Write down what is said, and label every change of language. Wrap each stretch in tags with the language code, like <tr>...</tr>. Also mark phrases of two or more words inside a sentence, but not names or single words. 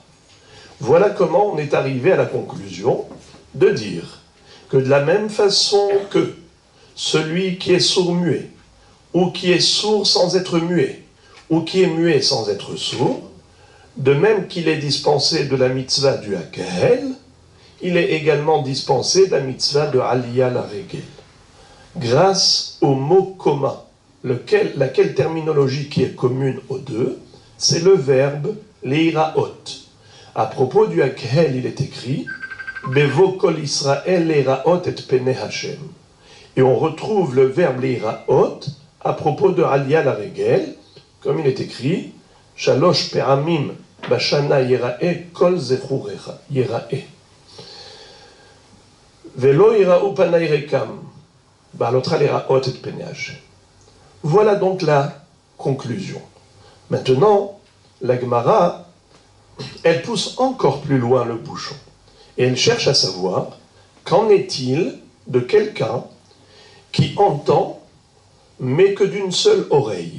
<fr>Voilà comment on est arrivé à la conclusion de dire que de la même façon que celui qui est sourd-muet, ou qui est sourd sans être muet, ou qui est muet sans être sourd, de même qu'il est dispensé de la mitzvah du Hakahel, il est également dispensé de la mitzvah de</fr> <he>עלייה לרגל.</he> <fr>Grâce au mot commun, laquelle terminologie qui est commune aux deux, c'est le verbe leiraot. À propos du Hakahel, il est écrit</fr> <he>בבוא כל ישראל לראות את פני השם.</he> <fr>Et on retrouve le verbe leiraot à propos de</fr> <he>עלייה לרגל,</he> <fr>comme il est écrit</fr> <he>שלוש פעמים בשנה יראה כל זכורך יראה. ולא יראו פני ריקם בעלותך לראות את פני השם.</he> <fr>Voilà donc la conclusion. Maintenant, la Gemara, elle pousse encore plus loin le bouchon. Et elle cherche à savoir, qu'en est-il de quelqu'un qui entend, mais que d'une seule oreille?</fr>